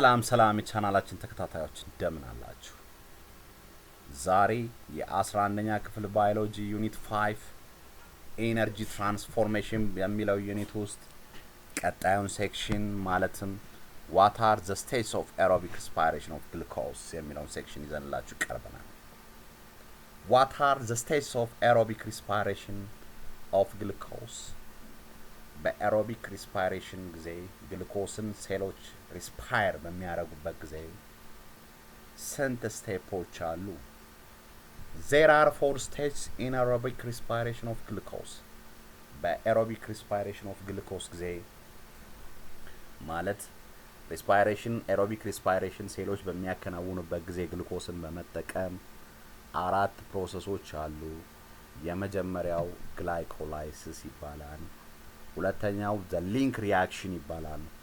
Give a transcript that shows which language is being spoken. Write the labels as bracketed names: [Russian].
[Amharic] ሰላም የቻናላችን ተከታታዮች እንደምን አላችሁ? ዛሬ የ11ኛ ክፍል ባዮሎጂ ዩኒት 5 ኤነርጂ ትራንስፎርሜሽን የሚለው ዩኒት ውስጥ ቀጣዩን ሴክሽን ማለትም [English] what are the states of aerobic respiration of glucose [Amharic] የሚለውን ሴክሽን ይዘንላችሁ ቀርበናል። what are the states of aerobic respiration of glucose? በኤሮቢክ ሪስፓይሬሽን ጊዜ ግሉኮስን ሴሎች ሪስፓየር በሚያደርጉበት ጊዜ ስንት ስቴፖች አሉ? [English] There are 4 stages in aerobic respiration of glucose. [Amharic] በኤሮቢክ ሪስፓይሬሽን ኦፍ ግሉኮስ ጊዜ ማለት ሪስፓይሬሽን ኤሮቢክ ሪስፓይሬሽን ሴሎች በሚያከናውኑበት ጊዜ ግሉኮስን በመጠቀም 4 ፕሮሰሶች አሉ። የመጀመሪያው ግላይኮላይሲስ ይባላል። ሁለተኛው the link reaction ይባላል።